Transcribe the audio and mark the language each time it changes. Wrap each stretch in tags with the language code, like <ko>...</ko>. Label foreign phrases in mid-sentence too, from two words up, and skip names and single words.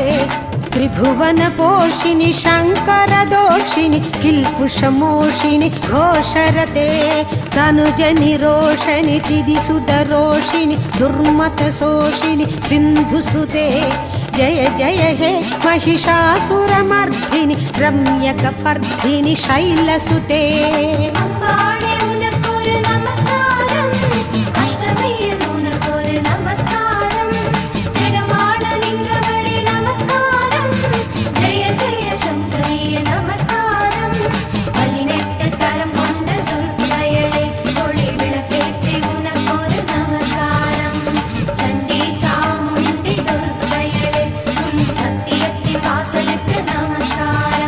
<sa>त्रिभुवनपोषिणि शङ्करदोषिणि किल्पुषमोषिणि घोषरते तनुजनिरोषिणि तिदिसुदरोषिणि दुर्मतशोषिणि सिन्धुसुते जय जय हे महिषासुरमर्दिनि रम्यकपर्दिनि शैलसुते</sa> <ta>அம்பாளே உனக்கொரு நமஸ்காரம் அஷ்டமியில் உனக்கொரு நமஸ்காரம் ஜெகமாள நின்றவளே நமஸ்காரம் ஜெய ஜெய சங்கரியே நமஸ்காரம் 18 கரம் கொண்ட துர்க்கையளே ஒளி விளக்கேற்றி உனக்கொரு நமஸ்காரம் சண்டி சாமுண்டி துர்க்கையளே உன் சத்தியத்தின் வாசலுக்கு நமஸ்காரம்</ta>